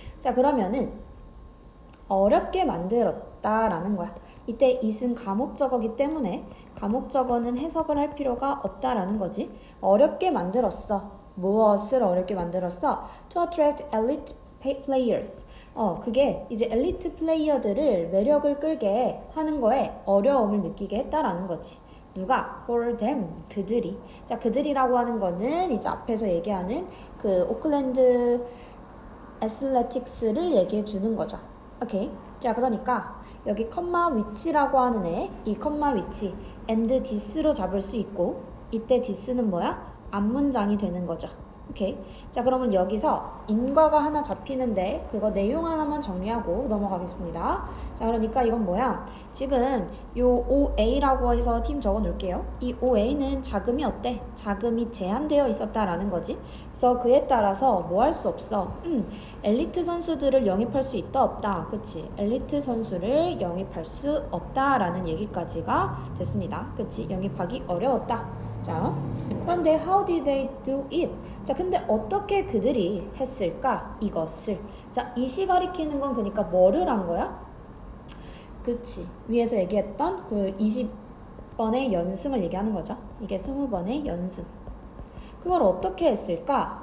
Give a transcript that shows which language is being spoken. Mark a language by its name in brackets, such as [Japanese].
[Korean] 자, 그러면은 어렵게 만들었다라는 거야. 이때 it은 가목적어기 때문에 가목적어는 해석을 할 필요가 없다라는 거지. 어렵게 만들었어. 무엇을 어렵게 만들었어? [English] To attract elite players. [Korean] 그게 이제 엘리트 플레이어들을 매력을 끌게 하는 거에 어려움을 느끼게 했다라는 거지. 누가? [English] For them. [Korean] 그들이. 자, 그들이라고 하는 거는 이제 앞에서 얘기하는 그 오클랜드 애슬레틱스를 얘기해 주는 거죠. 오케이. 자, 그러니까 여기 컴마 위치라고 하는 애, 이 컴마 위치 and this로 잡을 수 있고, 이때 this는 뭐야? 앞문장이 되는 거죠. 오케이. 자, 그러면 여기서 인과가 하나 잡히는데 그거 내용 하나만 정리하고 넘어가겠습니다. 자, 그러니까 이건 뭐야? 지금 요 OA라고 해서 팀 적어 놓을게요. 이 OA는 자금이 어때? 자금이 제한되어 있었다라는 거지. 그래서 그에 따라서 뭐 할 수 없어? 엘리트 선수들을 영입할 수 있다 없다. 그치? 엘리트 선수를 영입할 수 없다라는 얘기까지가 됐습니다. 그치? 영입하기 어려웠다. 자, 그런데 [English] how did they do it? [Korean] 자, 근데 어떻게 그들이 했을까? 이것을. 자, 이시 가리키는 건 그러니까 뭐를 한 거야? 그치. 위에서 얘기했던 그 20번의 연승을 얘기하는 거죠. 이게 20번의 연승. 그걸 어떻게 했을까?